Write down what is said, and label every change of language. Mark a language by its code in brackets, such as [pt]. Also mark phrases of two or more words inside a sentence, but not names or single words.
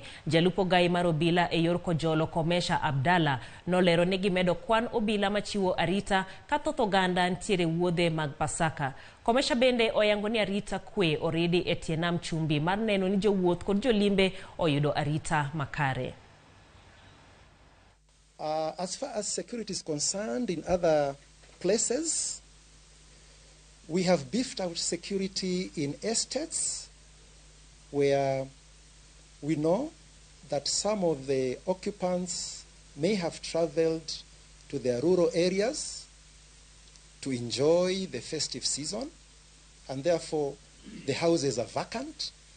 [luo] Jalupo gai mar obila e yor kojolo Komesha Abdalla nolero ne gimedo kwan obila machiwo arita ka thoth oganda ntiere wuodhe mag Pasaka. Komesha bende oyangoni arita kwe oridi e tie nam chumbi mar neno ni jowuoth kod jolimbe oyudo arita makare. [en] As far as security is concerned in other places, we have beefed out security in estates where we know that some of the occupants may have traveled to their rural areas to enjoy the festive season, and therefore the houses are vacant.